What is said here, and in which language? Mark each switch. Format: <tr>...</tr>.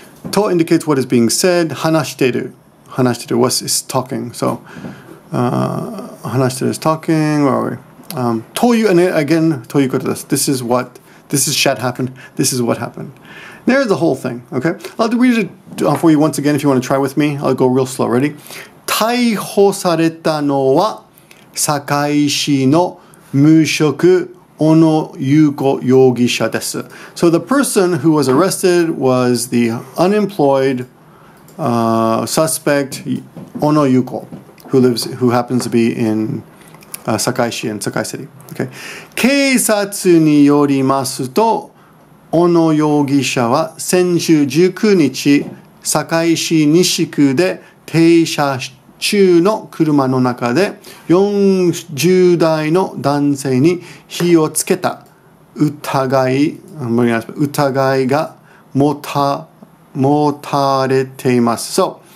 <en>To indicates what is being said.</en> <ja>Hanashiteru. Hanashiteru</ja> <en>is talking. So,</en> <ja>hanashiteru</ja> <en>is talking. Where are we? Toyu, and again,</en> <ja>toyu koto desu.</ja> <en>This is shat happened. This is what happened. There's the whole thing, okay? I'll read it for you once again if you want to try with me. I'll go real slow. Ready?</en> <ja>逮捕されたのは堺市の無職小野優子容疑者です。</ja> <en>So the person who was arrested was the unemployed suspect Ono Yuko, who happens to be in Sakaishi in Sakai City. Okay.</en> <ja>警察によりますと、小野容疑者は先週19日、堺市西区で停車中の車の中で40代の男性に火をつけた疑いが持たれています。</ja>